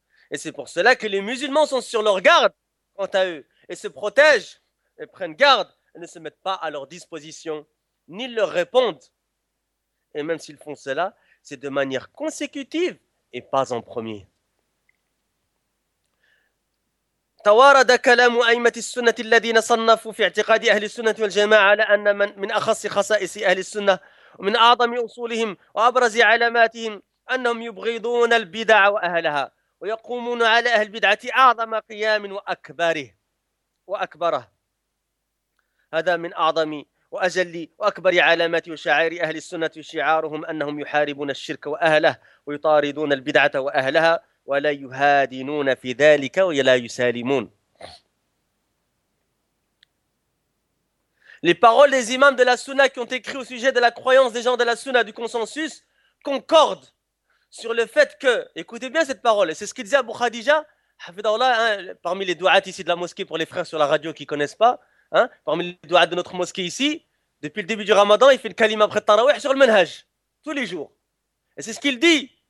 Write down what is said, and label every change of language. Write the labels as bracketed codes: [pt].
[fr] Et c'est pour cela que les musulmans sont sur leur garde quant à eux et se protègent et prennent garde et ne se mettent pas à leur disposition, ni leur répondent. Et même s'ils font cela, c'est de manière consécutive et pas en premier. [ar] توارد كلام أئمة السنة الذين صنفوا في اعتقاد أهل السنة والجماعة على أن من أخص خصائص أهل السنة ومن أعظم أصولهم وأبرز علاماتهم أنهم يبغضون البدع وأهلها ويقومون على أهل البدعة أعظم قيام وأكبره. هذا من أعظم وأجل وأكبر علامات وشعائر أهل السنة وشعارهم أنهم يحاربون الشرك وأهله ويطاردون البدعة وأهلها ولا يهادنون في ذلك ولا يسالمون. [fr] Les paroles des imams de la Sunna qui ont écrit au sujet de la croyance des gens de la Sunna du consensus concordent sur le fait que, écoutez bien cette parole, et c'est ce qu'il disait Abu Khadija, hafidhahullah, hein, parmi les douats ici de la mosquée pour les frères sur la radio qui connaissent pas, hein, parmi les douats de notre mosquée ici, depuis le début du Ramadan, il fait le kalima après Tarawih sur le manhaj tous les jours. Et c'est ce qu'il dit.